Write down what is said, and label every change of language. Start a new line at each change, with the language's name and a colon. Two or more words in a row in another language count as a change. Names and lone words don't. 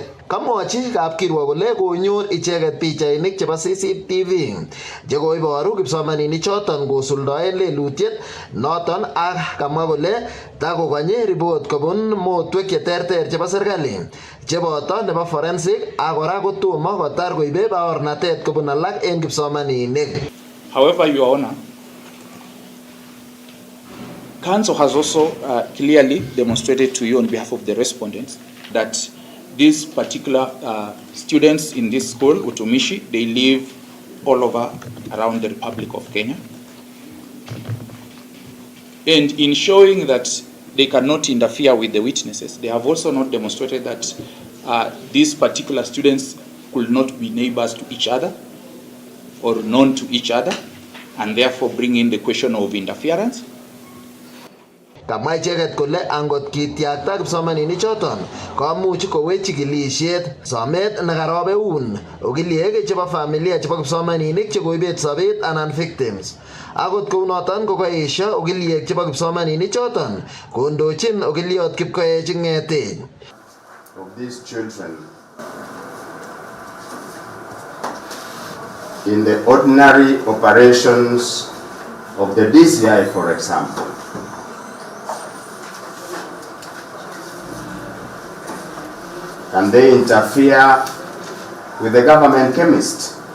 Kalenjin: Kamwochi kapkirwok kole konyor icheket pichainik chebo CCTV chekoiboru kipsomaninik choton kosuldoen lelutiet noton ak kamwa kole takokonye report kobun motwek cheterter chebo serikali cheboto nebo forensic ak kora kotomo kotar koibe baornatet kobun alak en kipsomaninik.
English: However, Your Honor, Council has also clearly demonstrated to you on behalf of the respondents that these particular students in this school, Utumishi, they live all over around the Republic of Kenya. And in showing that they cannot interfere with the witnesses, they have also not demonstrated that these particular students could not be neighbors to each other or known to each other, and therefore bring in the question of interference.
Kalenjin: Kamwa icheket kole angot kitiakta kipsomaninik choton komuch kowech chikilisiet somet nekarobeun okiliek chebo familia chebo kipsomaninik chekoibet sobet anan victims. Akot kounoton kokaesho okiliek chebo kipsomaninik choton kondochin okiliot Kipkoech Ngetej.
English: Of these children in the ordinary operations of the DCI, for example, can they interfere with the government chemist?